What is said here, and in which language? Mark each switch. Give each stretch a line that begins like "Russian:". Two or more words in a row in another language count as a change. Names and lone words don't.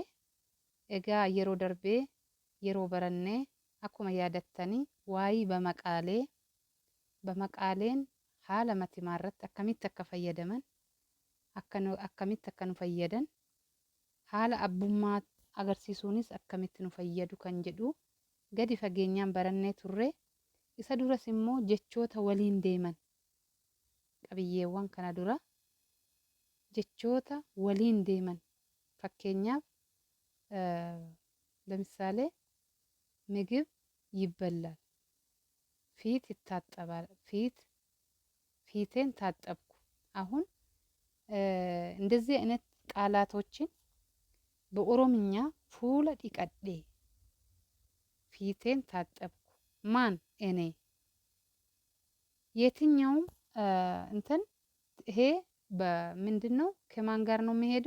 Oromo: Egaa yeroo darbee yeroo barannee akkuma yaadattanii waa'ee bamaqaaleen haala matimaa irratti akkamitti akka fayyadaman akkamitti akka nu fayyadan haala abbummaa agarsiisuunis akkamitti nu fayyadu kan jedhu gadi fageenyaan barannee turre. Isa duras immoo jechoota waliin deeman qabiyyeewwan kana dura jechoota waliin deeman fakkeenyaaf
Amharic: ለምሳሌ ምግብ ይበላል፣ ፊት ይታጠባል፣ ፊቴን ታጠብኩ። አሁን እንደዚህ አይነት ቃላቶችን በኦሮምኛ
Oromo: fuula dhiqadhe
Amharic: ፊቴን ታጠብኩ ማን እኔ የትኛውም እንትን ይሄ በምንድን ነው ከማን ጋር ነው የሚሄደው?